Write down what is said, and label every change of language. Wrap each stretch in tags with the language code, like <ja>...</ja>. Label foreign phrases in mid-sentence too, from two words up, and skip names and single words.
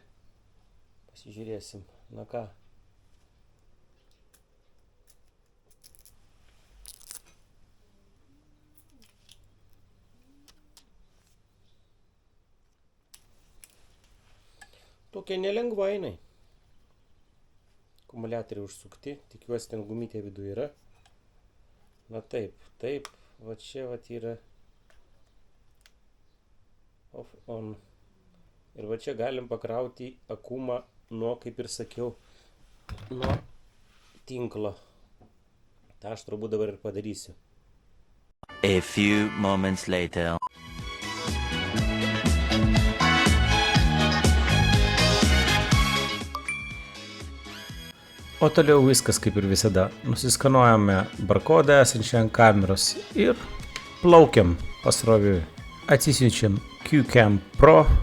<lt>Pasižiūrėsim. Na ką? Tokia nelengva jinai. Akumuliatoriai užsukti, tikiuosi ten gumytė viduje yra. Na taip, va čia va yra</lt> <en>off on.</en> <lt>Ir va čia galim pakrauti akumą nuo, kaip ir sakiau, nuo tinklo. Ta aš turbūt dabar ir padarysiu.</lt> <en>A few moments later.</en> <lt>O toliau viskas kaip ir visada. Nusiskanuojame barkodą esančią ant kameros ir plaukiam pasroviui. Atsisiunčiam QCam Pro.</lt>